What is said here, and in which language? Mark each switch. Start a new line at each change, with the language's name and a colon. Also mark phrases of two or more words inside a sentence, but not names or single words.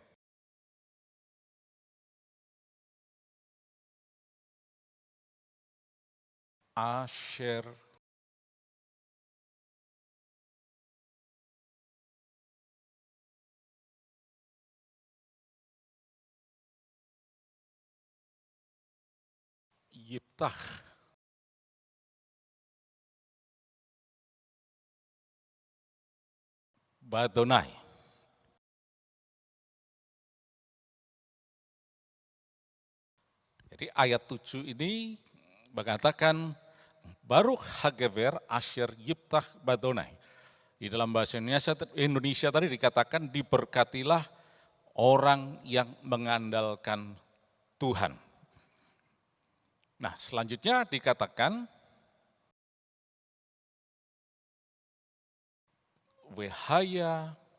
Hebrew: אשר יבטח בה.
Indonesian: Jadi ayat 7 ini mengatakan
Hebrew: ברוך הגבר אשר יבטח בה.
Indonesian: Di dalam bahasa Indonesia tadi dikatakan diberkatilah orang yang mengandalkan Tuhan. Nah, selanjutnya dikatakan Wehaya